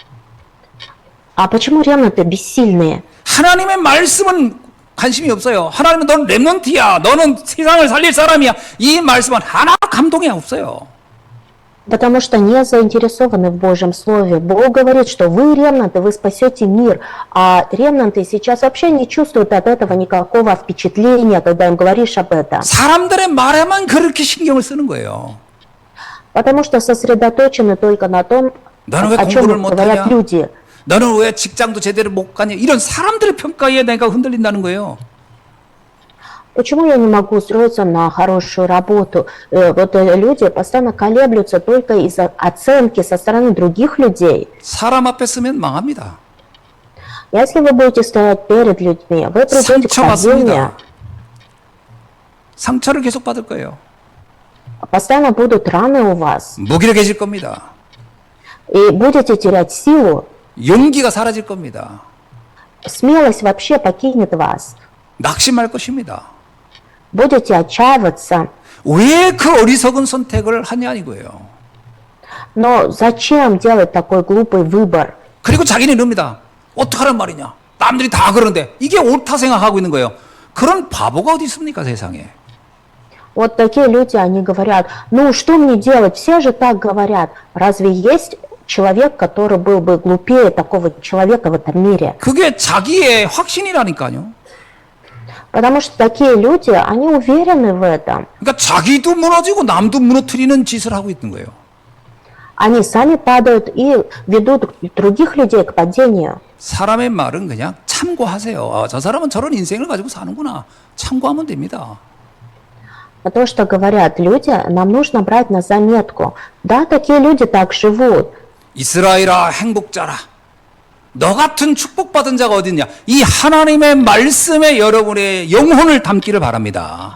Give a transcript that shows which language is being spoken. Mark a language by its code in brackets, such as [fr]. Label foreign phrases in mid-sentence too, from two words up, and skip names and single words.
[ru] А почему ремнанты бессильные? [ko] 하나님의 말씀은 관심이 없어요. 하나님은 넌 렘넌트야. 너는 세상을 살릴 사람이야. 이 말씀은 하나 감동이 없어요. [ru] Потому что не заинтересованы в Божьем Слове. Бог говорит, что вы ремнанты, вы спасете мир. А ремнанты сейчас вообще не чувствуют от этого никакого впечатления, когда им говоришь об этом. [ko] 사람들의 말에만 그렇게 신경을 쓰는 거예요. [ru] Потому что сосредоточены только на том, [ko] 너는 왜 [ru] о чем [ko] 공부를 [ru] говорят [ko] 못하냐? [ru] люди. [ko] 너는 왜 직장도 제대로 못 가냐? 이런 사람들의 평가에 내가 흔들린다는 거예요. [ru] Почему я не могу устроиться на хорошую работу? Вот люди постоянно колеблются только из-за оценки со стороны других людей. [ko] 사람 앞에 서면 망합니다. [ru] Если вы будете стоять перед людьми, вы придете к падению, [ko] 상처받습니다. 상처를 계속 받을 거예요. [ru] постоянно будут раны у вас, [ko] 무기력해질 겁니다. [ru] и будете терять силу, [ko] 용기가 사라질 겁니다. [ru] смелость вообще покинет вас. [ko] 낙심할 것입니다. [ru] Будете отчаиваться. [ko] 왜 그 어리석은 선택을 하냐 이거예요. [ru] Но зачем делать такой глупый выбор? [ko] 그리고 자기는 이럽니다. 어떡하란 말이냐. 남들이 다 그러는데 이게 옳다 생각하고 있는 거예요. 그런 바보가 어디 있습니까 세상에. [ru] Вот такие люди, они говорят, ну что мне делать, все же так говорят. Разве есть человек, который был бы глупее такого человека в этом мире? [ko] 그게 자기의 확신이라니까요. [ru] Потому что такие люди, они уверены в этом. [ko] 그러니까 자기도 무너지고 남도 무너뜨리는 짓을 하고 있는 거예요. [ru] Они сами падают и ведут других людей к падению. [ko] 사람의 말은 그냥 참고하세요. 아, 저 사람은 저런 인생을 가지고 사는구나. 참고하면 됩니다. [ru] А то, что говорят люди, нам нужно брать на заметку. Да, такие люди так живут. [ko] 이스라엘아 행복자라. 너 같은 축복받은 자가 어딨냐. 이 하나님의 말씀에 여러분의 영혼을 담기를 바랍니다.